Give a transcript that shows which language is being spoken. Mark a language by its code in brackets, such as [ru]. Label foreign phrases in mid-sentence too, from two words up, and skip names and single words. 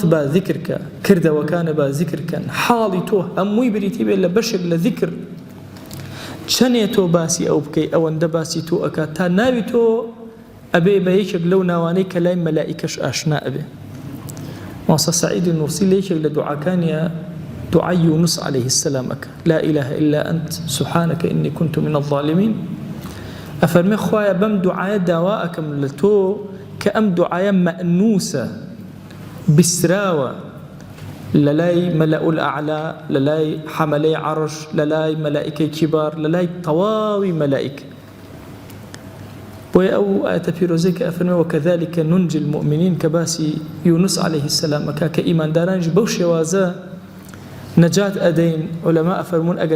[ckb] با ذکرکە کردەوەکانە با ذکرکەن حاڵی تۆ هەمووی بریتی بێت لە بەشێک لە ذکر چەنێ تۆ باسی ئەو بکەی ئەوەندە باسی تۆ ئەکات تا ناوی تۆ ئەبێ بە یەکێک لەو ناوانەی کە لای مەلائیکەش ئاشنا ئەبێ ماسە سعید نورسی لە یەکێک لە دوعاکانیە دعای یونس عليه السلام ئەکە [ar] لا إله إلا أنت سبحانك إني كنت من الظالمين [ckb] ئەفەرمێ خوایە بەم دوعایە داوا ئەکەم لە تۆ کە ئەم دوعایە مەئنووسە بسراوە لەلای [ar] مەلأ الأعلى [ckb] لەلای حەمەلەی عەرش لەلای مەلائیکەی کیبار لەلای تەواوی مەلائیکە بۆیە ئەو ئاەتە پیرۆزەی کە ئەفەرمێ [ar] وەکەذلك ننجي المؤمنين [ckb] کە باسی یونس [ar] عليه السلام [ckb] ئەکا کە ئیماندارانیش بەو شێوازە نەجات ئەدەین عولەما ئەفەرمون ئەگەر